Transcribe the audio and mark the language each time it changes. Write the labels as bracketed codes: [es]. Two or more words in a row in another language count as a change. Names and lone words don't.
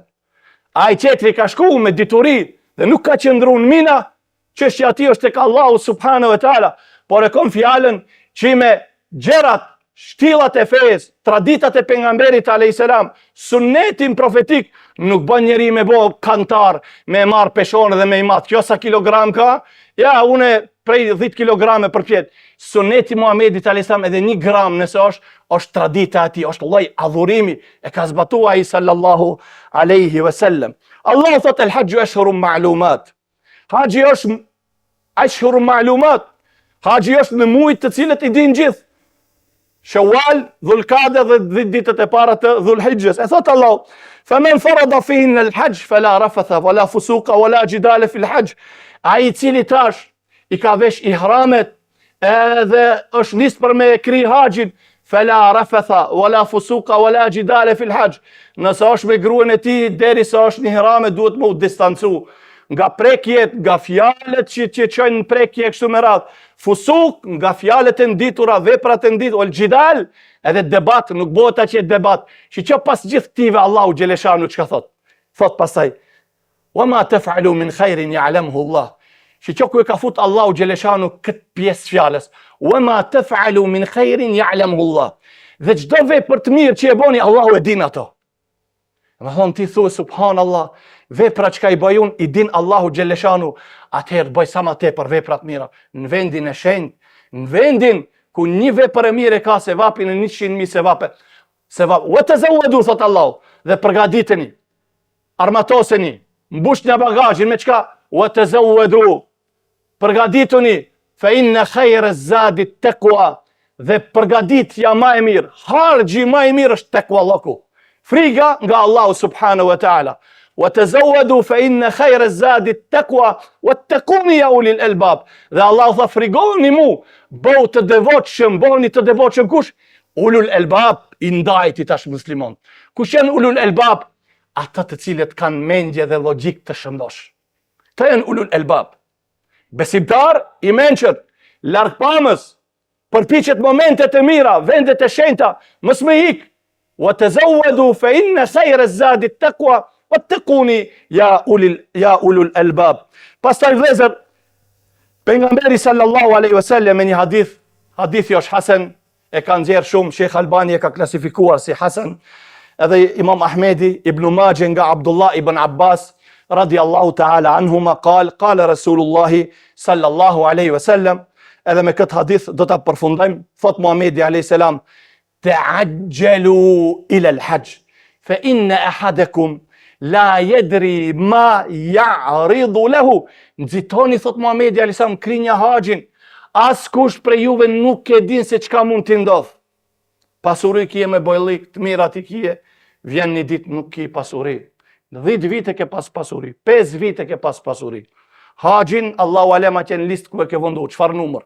[sq] Ai qetri ka shku me dituri dhe nuk ka qëndru në Mina, çështja ati është tek Allahu [ar] سبحانه وتعالى, [sq] por e kom fjalën që me gjerat, shtillat e fesë, traditat e pejgamberit [ar] عليه السلام, [sq] sunnetin profetik, nuk bën njeri me bo kantar, me marr peshon dhe me i mat. Kjo sa kilogram ka? Ja, une prej 10 kilograme për pjet. Sunneti Muhamedit [ar] عليه السلام [sq] edhe 1 gram nëse është tradita ati, është lloj adhurimi, e ka zbatuar ai [ar] صلى الله عليه وسلم. [sq] Allah thot [ar] الحج أشهر معلومات. [sq] Haxhi është [ar] أشهر معلومات. [sq] Haxhi është në muajt të cilët i din gjithë. Shawwal, Dhulqa'da dhe ditët e para të Dhulhijjes. E thot [ar] Allah, "فمن فرض فيهن الحج فلا رفث ولا فسوق ولا جدال في الحج." [sq] Ai i cili tash i ka vesh ihramet edhe është nis për me kri haxhin, [ar] فلا رفث ولا فسوق ولا جدال في الحج. [sq] Nëse është me gruan e tij derisa është në ihramet, duhet më u distancu nga prekjet, nga fjalët që çojnë në prekje kështu me radhë. Fusuk, nga fjalët e nditura, veprat e nditura, ol gjidal, edhe debat, nuk bëhet aq debat. Që pas gjithë këtive Allahu xheleshanu çka thot? Thot pastaj, [ar] "وما تفعلوا من خير يعلمه الله." [sq] Që ku e ka fut Allahu xheleshanu këtë pjesë fjalës, [ar] "وما تفعلوا من خير يعلمه الله." [sq] Dhe çdo vepër të mirë që e boni, Allahu e din ato. Më thonë ti thuaj subhanallah, vepra që ka i bëjun, i din Allahu xheleshanu, atëherë bëj sa më tepër veprat mira, në vendin e shenjtë, në vendin ku një vepër e mirë ka sevapin e 100.000 sevape. [ar] وتزودوا [sq] thot Allahu, dhe përgatiteni, armatoseni, mbushni bagazhin me çka? [ar] وتزودوا, përgatituni, فإن خير الزاد التقوى, [sq] dhe përgatitja më e mirë, harxhi më i mirë është taqwallahu. Friga nga Allahu [ar] سبحانه وتعالى. وتزودوا فإن خير الزاد التقوى واتقوني يا أولي الألباب. [sq] Dhe Allah tha frigoni mu, bëu të devotshëm, bëni të devotshëm kush? [ar] أولو الألباب, [sq] i ndajti tash muslimon. Kush janë [ar] أولو الألباب? [sq] Ata të cilët kanë mendje dhe logjik të shëndosh. Të janë [ar] أولو الألباب. [sq] Besimtar i mençur, larg pamës, përpiqet momentet e mira, vendet e shenjta, mos më hik. [ar] وتزودوا فإن خير الزاد التقوى واتقوني يا أولي الألباب. [sq] Pastaj vëllezër, pejgamberi [ar] صلى الله عليه وسلم [sq] në një hadithi është hasan, e ka nxjerr shumë, Sheikh Albani e ka klasifikuar si hasan, edhe Imam Ahmedi, Ibn Majah nga Abdullah ibn Abbas [ar] رضي الله تعالى عنهما قال رسول الله صلى الله عليه وسلم. [sq] Edhe me këtë hadith do ta përfundojmë. [ar] Thot Muhamedi عليه السلام: "تعجلوا إلى الحج فإن أحدكم لا يدري ما يعرض له." [sq] Nxitoni, thot Muhamedi [ar] عليه السلام, [sq] krinja haxhin. Askush prej juve nuk e din se çka mund t'i ndodh. Pasuri kije me bojllik, të mirat i kije, vjen një ditë nuk ki pasuri. 10 vite ke pas pasuri, 5 vite ke pas pasuri. Haxhin, [ar] الله أعلم [sq] atje në listë ku e ke vendu, çfarë numër?